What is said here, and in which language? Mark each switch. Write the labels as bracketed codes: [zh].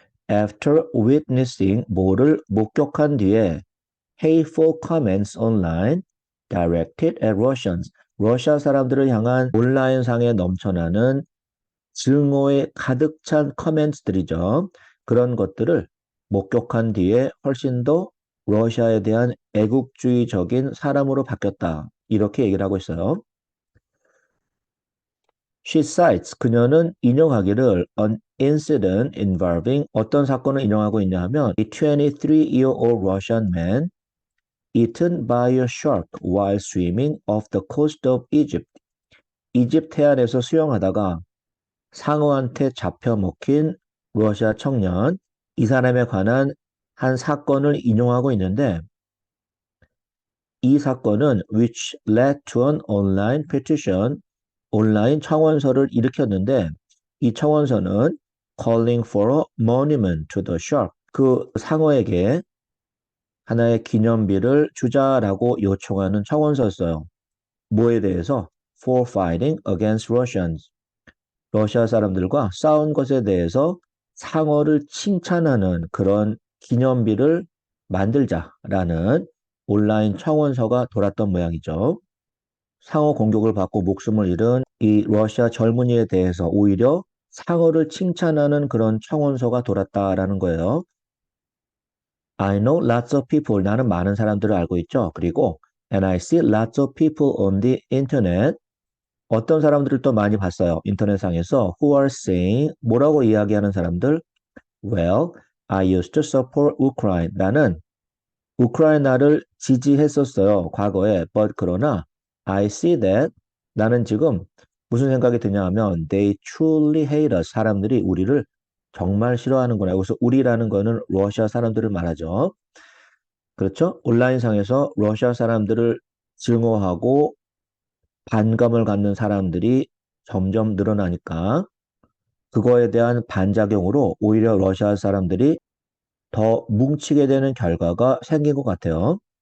[en] After witnessing, [ko] 뭐를 목격한 뒤에 [en] hateful comments online directed at Russians, [ko] 러시아 사람들을 향한 온라인상에 넘쳐나는 증오에 가득 찬 커멘트들이죠. 그런 것들을 목격한 뒤에 훨씬 더 러시아에 대한 애국주의적인 사람으로 바뀌었다. 이렇게 얘기를 하고 있어요. [en] She cites, [ko] 그녀는 인용하기를 [en] an incident involving, [ko] 어떤 사건을 인용하고 있냐 하면 [en] a 23-year-old Russian man eaten by a shark while swimming off the coast of Egypt. [ko] 이집트 해안에서 수영하다가 상어한테 잡혀 먹힌 러시아 청년, 이 사람에 관한 한 사건을 인용하고 있는데 이 사건은 [en] which led to an online petition, [ko] 온라인 청원서를 일으켰는데 이 청원서는 [en] calling for a monument to the shark, [ko] 그 상어에게 하나의 기념비를 주자라고 요청하는 청원서였어요. 뭐에 대해서? [en] For fighting against Russians. [ko] 러시아 사람들과 싸운 것에 대해서 상어를 칭찬하는 그런 기념비를 만들자라는 온라인 청원서가 돌았던 모양이죠. 상어 공격을 받고 목숨을 잃은 이 러시아 젊은이에 대해서 오히려 상어를 칭찬하는 그런 청원서가 돌았다라는 거예요. [en] I know lots of people. [ko] 나는 많은 사람들을 알고 있죠. 그리고 [en] and I see lots of people on the internet. [ko] 어떤 사람들을 또 많이 봤어요. 인터넷상에서 [en] who are saying [ko] 뭐라고 이야기하는 사람들? [en] Well, I used to support Ukraine. [ko] 나는 우크라이나를 지지했었어요. 과거에. [en] But [ko] 그러나 [en] I see that [ko] 나는 지금 무슨 생각이 드냐 하면 [en] they truly hate us. [ko] 사람들이 우리를 정말 싫어하는구나. 여기서 우리라는 거는 러시아 사람들을 말하죠. 그렇죠? 온라인상에서 러시아 사람들을 증오하고 반감을 갖는 사람들이 점점 늘어나니까 그거에 대한 반작용으로 오히려 러시아 사람들이 더 뭉치게 되는 결과가 생긴 것 같아요.